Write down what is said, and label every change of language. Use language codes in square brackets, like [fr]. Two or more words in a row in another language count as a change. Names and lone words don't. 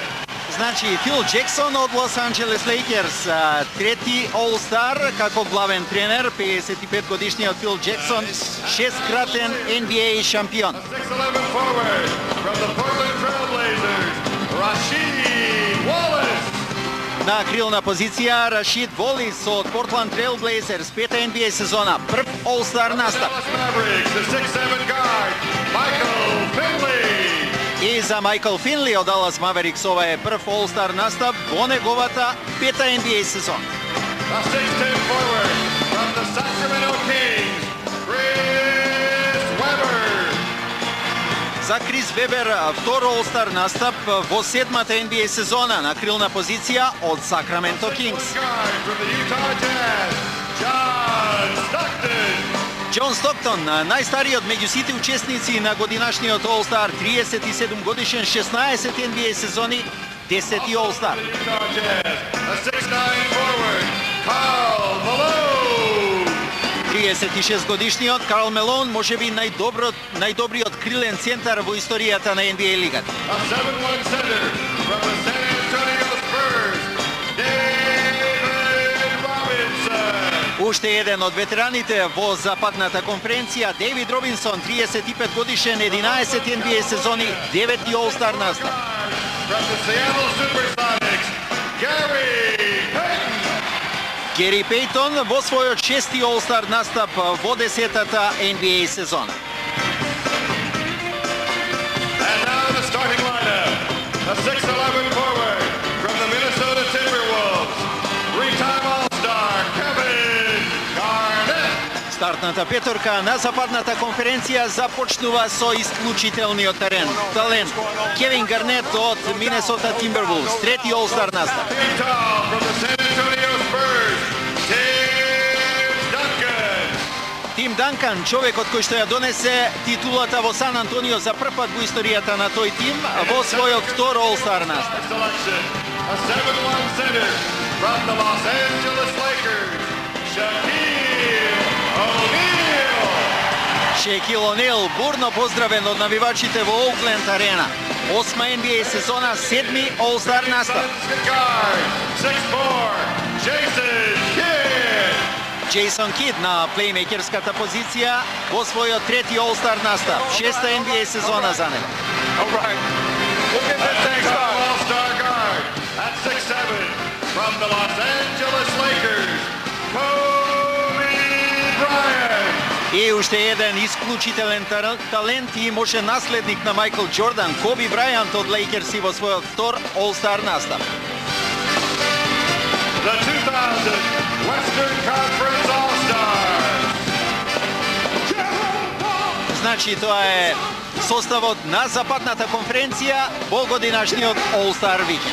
[mk] Значи, Фил Джексон од Лос Анџелес Лейкерс, трети All-Star како главен тренер, 55 годишниот Фил Джексон, шесткратен NBA шампион. [en] 6'11" forward from the Portland Trailblazers, Rasheed Wallace. [mk] На крилна позиција, Рашид Волис од Портланд Трейл Блейзерс, пета NBA сезона, прв All-Star настап. [en] Dallas Mavericks, the 6'7" guard, Michael Finley. [mk] И за Майкл Финли од Далас Маверикс, ова е прв All-Star настап во неговата пета NBA сезона. [en] A 6'10" forward from the Sacramento Kings, Chris Webber. [mk] За Крис Вебер, втор All-Star настап во седмата NBA сезона на крилна позиција од Сакраменто Кингс. [en] Guard from the Utah Jazz, John Stockton. [mk] Џон Стоктон, најстариот меѓу сите учесници на годинашниот All-Star, 37 годишен, 16 NBA сезони, 10 All-Star. [en] A 6'9" forward, Karl Malone. [mk] 36 годишниот Карл Мелон, можеби најдобриот крилен центар во историјата на NBA лигата. [en] A 7'1" center from the San Antonio Spurs, David Robinson. [mk] Уште еден од ветераните во Западната конференција, Дейвид Робинсон, 35 годишен, 11 NBA сезони, 9 All-Star настап. [en] From the Seattle Supersonics, Gary Payton. [mk] Гери Пейтон во својот 6 All-Star настап во 10-та NBA сезона. [en] And now the starting lineup. A 6'11" forward from the Minnesota Timberwolves, three-time All-Star Kevin Garnett. [mk] Стартната петорка на Западната конференција започнува со исклучителниот талент Кевин Гарнет од Минесота Тимбервулвс, трети All-Star настап. [en] Utah from the San Antonio Spurs, Tim Duncan. [mk] Тим Данкан, човекот кој што ја донесе титулата во Сан Антонио за прв пат во историјата на тој тим во својот втор All-Star настап. [en] Selection. A 7'1" center from the Los Angeles Lakers, Shaquille O'Neal. [mk] Шекил Онил, бурно поздравен од навивачите во Оукленд арена. 8 NBA сезона, 7 All-Star настап. [en] Guard, 6'4", Jason Kidd. [mk] Джейсон Кид на плеймейкерската позиција во својот трети All-Star настап. 6-та NBA сезона за него. [en] All right. Look at this thing. All-Star guard at 6'7" from the Los Angeles Lakers, Kobe Bryant. [mk] И уште еден исклучителен талент и може наследник на Майкл Џордан, Коби Брајант од Лейкерси во својот втор All-Star настап. [en] The 2000 Western Conference All-Stars. [mk] Значи тоа е составот на Западната конференција во годинашниот All-Star викенд.